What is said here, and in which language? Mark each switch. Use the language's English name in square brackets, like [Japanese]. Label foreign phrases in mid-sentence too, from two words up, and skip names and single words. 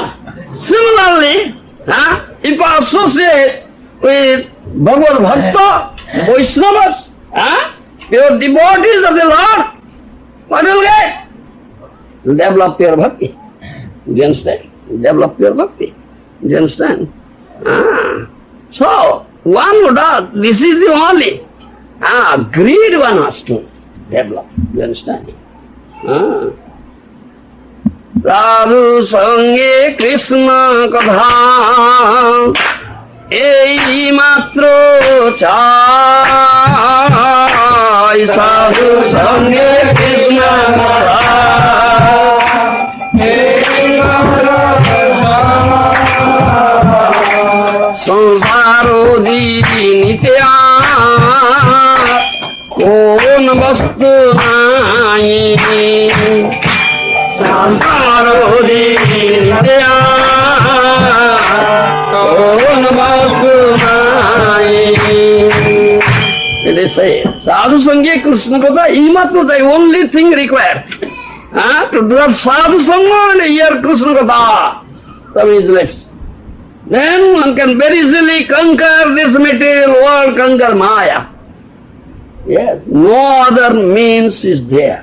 [English] Similarly, if I associate with Bhagavad Bhakta, Vaishnavas, pure devotees of the Lord, what will get? You develop pure bhakti. Do you understand? Develop pure bhakti. Do you understand? So, one who does, this is the only greed one has to develop. Do you understand? [Bangla] সাধু সঙ্গে কৃষ্ণ কথা এই মাত্র চাই. সাধু সঙ্গে কৃষ্ণ কথা এই মাত্র চাই. সংসারো নিত্য কোন বস্তু নাই, সংসারো দিয়া কোন বস্তু নাই। [English] They say, [Bangla] সাধু সঙ্গ কৃষ্ণ কথা, ইমাত্র [English] the only thing required. To do sadhu sangha and hear Krishna Katha from his lips. Then one can very easily conquer this material world, conquer Maya. Yes, no other means is there.